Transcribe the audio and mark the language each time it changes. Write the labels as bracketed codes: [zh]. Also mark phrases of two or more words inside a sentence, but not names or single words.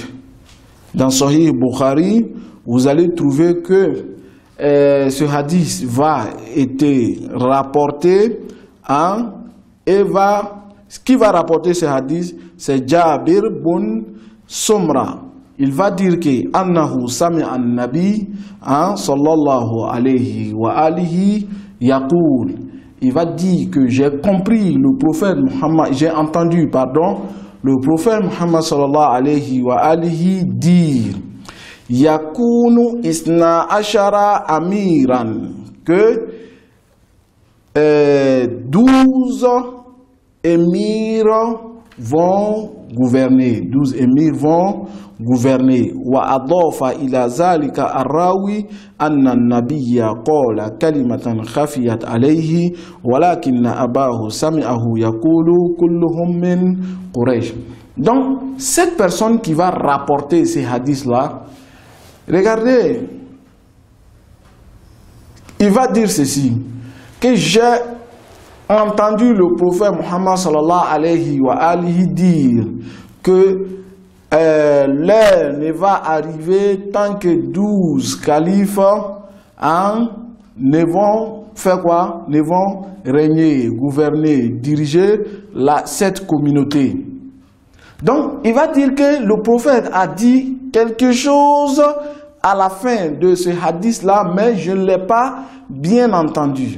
[fr] Dans Sahih Bukhari, vous allez trouver que ce hadith va être rapporté et qui va rapporter ce hadith, c'est Jabir bin Sumra. Il va dire que [ar] أنه سمع النبي صلى الله عليه وعلى آله يقول. [fr] Il va dire que j'ai compris le prophète Muhammad, j'ai entendu, le prophète Muhammad [ar] صلى الله عليه وعلى آله [fr] dire [ar] يكون اثنا عشر أميرا, [fr] que 12 émirs vont gouverner. 12 émirs vont gouverner. [ar] وأضاف إلى ذلك الراوي أن النبي قال كلمة خفيت عليه ولكن أباه سمعه يقول كلهم من قريش. [fr] Donc cette personne qui va rapporter ces hadiths là, regardez, il va dire ceci, que j'ai entendu le prophète Muhammad [ar] صلى الله عليه وعلى آله [fr] dire que l'heure ne va arriver tant que 12 califes ne vont faire quoi? Ne vont régner, gouverner, diriger cette communauté. Donc il va dire que le prophète a dit quelque chose à la fin de ce hadith là, mais je ne l'ai pas bien entendu.